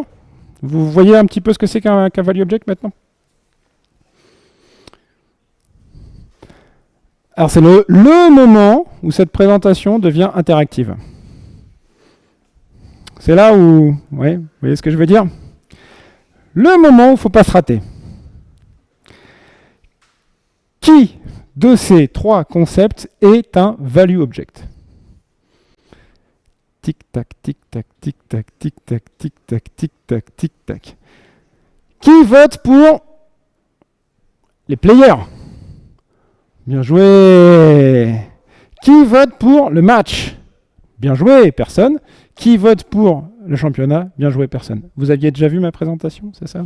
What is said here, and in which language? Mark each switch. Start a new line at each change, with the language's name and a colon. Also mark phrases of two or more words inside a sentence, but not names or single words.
French: Vous voyez un petit peu ce que c'est qu'un
English: value object
French: maintenant? Alors c'est le moment où cette présentation devient interactive. C'est là où, ouais, vous voyez ce que je veux dire? Le moment où il ne faut pas se rater. Qui de ces trois concepts est un
English: value object?
French: Tic-tac, tic-tac, tic-tac, tic-tac, tic-tac, tic-tac, tic-tac. Qui vote pour les players? Bien joué. Qui vote pour le match? Bien joué, personne. Qui vote pour le championnat? Bien joué, personne. Vous aviez déjà vu ma présentation, c'est ça?